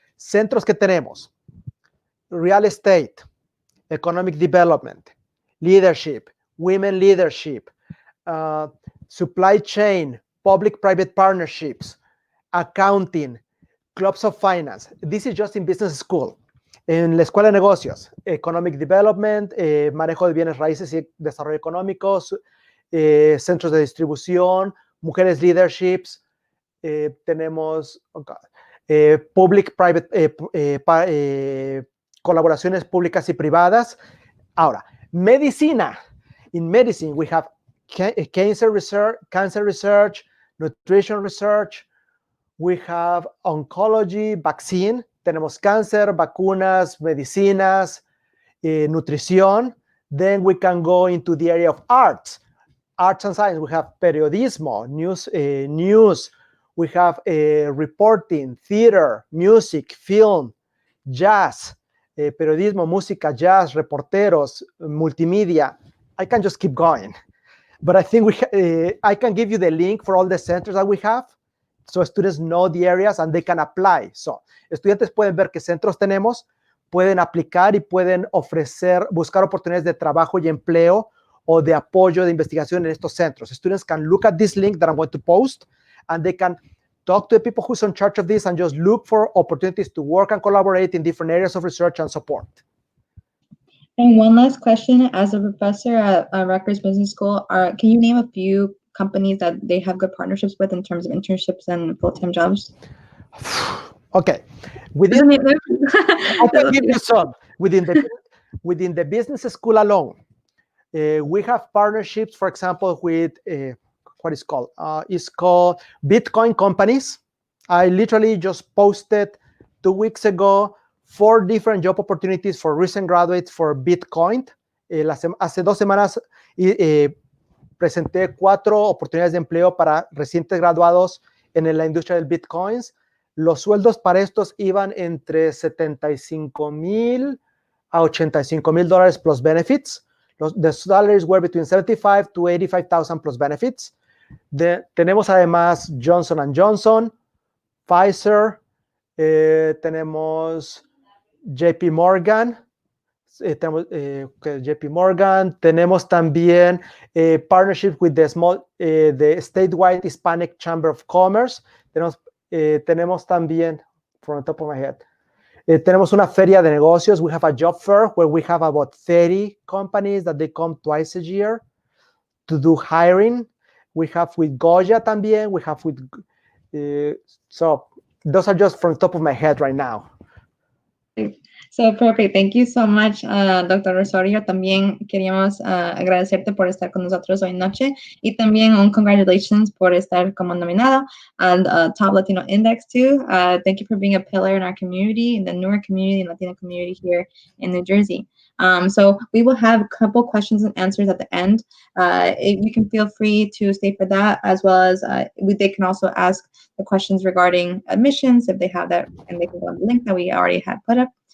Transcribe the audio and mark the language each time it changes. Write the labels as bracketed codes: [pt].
[es] Centros que tenemos: [en] real estate, economic development, leadership, women leadership, supply chain, public-private partnerships, accounting, clubs of finance. This is just in business school. [es] En la escuela de negocios, [en] economic development, [es] manejo de bienes raíces y desarrollo económico, centros de distribución, mujeres leaderships, tenemos public-private, colaboraciones públicas y privadas. Ahora, medicina. [en] In medicine, we have cancer research, nutrition research. We have oncology, vaccine. [es] Tenemos cáncer, vacunas, medicinas, nutrición. [en] Then we can go into the area of arts and science. We have periodismo, news. We have reporting, theater, music, film, jazz, [es] periodismo, música, jazz, reporteros, [en] multimedia. I can just keep going. But I think I can give you the link for all the centers that we have, so students know the areas and they can apply. [es] So, estudiantes pueden ver qué centros tenemos, pueden aplicar y pueden buscar oportunidades de trabajo y empleo o de apoyo de investigación en estos centros. [en] Students can look at this link that I'm going to post, and they can talk to the people who's in charge of this and just look for opportunities to work and collaborate in different areas of research and support. And one last question, as a professor at Rutgers Business School, can you name a few companies that they have good partnerships with in terms of internships and full-time jobs? Okay. I can give you some. Within the business school alone, we have partnerships, for example, with what is called? It's called Bitcoin companies. I literally just posted 2 weeks ago 4 different job opportunities for recent graduates for Bitcoin. [es] Hace 2 semanas presenté 4 oportunidades de empleo para recientes graduados en la industria del Bitcoins. Los sueldos para estos iban entre $75,000 a $85,000 [en] plus benefits. The salaries were between $75,000 to $85,000 plus benefits. [es] Tenemos además Johnson & Johnson, Pfizer, tenemos JP Morgan, tenemos también [en] partnership with the statewide Hispanic Chamber of Commerce. [es] Tenemos también, [en] from the top of my head, [es] tenemos una feria de negocios. [en] We have a job fair where we have about 30 companies that they come twice a year to do hiring. We have with Goya también. We have with, so those are just from the top of my head right now. So perfect. Thank you so much, Dr. Rosario. [es] También queríamos agradecerte por estar con nosotros hoy noche y también un congratulations por estar como nominado al Top Latino Index too. [en] Thank you for being a pillar in our community, in the newer community and Latino community here in New Jersey. So we will have a couple questions and answers at the end. You can feel free to stay for that, as well as they can also ask the questions regarding admissions if they have that, and they can go on the link that we already had put up.